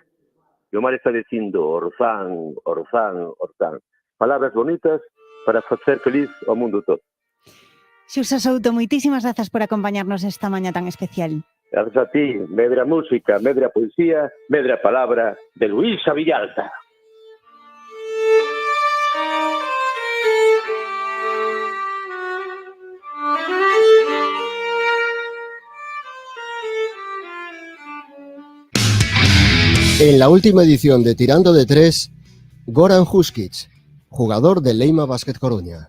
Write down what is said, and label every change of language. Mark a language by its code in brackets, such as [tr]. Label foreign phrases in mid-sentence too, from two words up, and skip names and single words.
[gl] E o mar está dicindo Orzán, Orzán, Orzán. Palabras bonitas para facer feliz ao mundo todo. Xurxo Souto, moitísimas grazas por acompañarnos esta mañá tan especial. Grazas a ti, medra música, medra poesía, medra palabra de Luisa Villalta. [es] En la última edición de Tirando de Tres, Goran Huskic, jugador del Leima Basket Coruña.